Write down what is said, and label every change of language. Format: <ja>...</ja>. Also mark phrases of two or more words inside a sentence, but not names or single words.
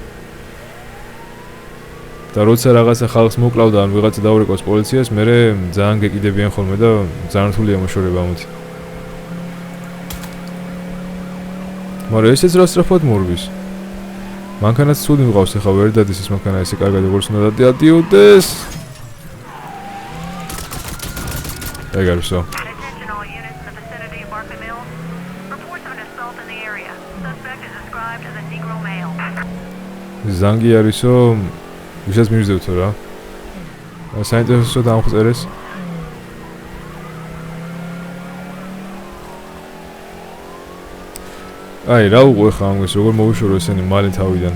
<ka>და როცა რაღაცა ხალხს მოკლავდა ან ვიღაცა დაურეკავს პოლიციას, მე ძალიან გეკიდებიან ხოლმე და ძალიან რთულია მოშორება ამით. მაგრამ ესეც რა სწრაფად მორბის. მანქანაც ცუდი მყავს, ეხა ვერ დადის ეს მანქანა ესე კარგად როგორც უნდა დადიოდეს. ეგ არის ხო?</ka> <en>Attention all units in the vicinity of Barkley Mills. Reports of an assault in the area. Suspect is described as a Negro male.</en> <ka>ზანგი არისო, ვისაც მივიძებთ რა. საინტერესო დამხწერეს. აი, რა უყო ხა ამას, როგორ მოვიშორო ესენი მალე თავიდან.</ka>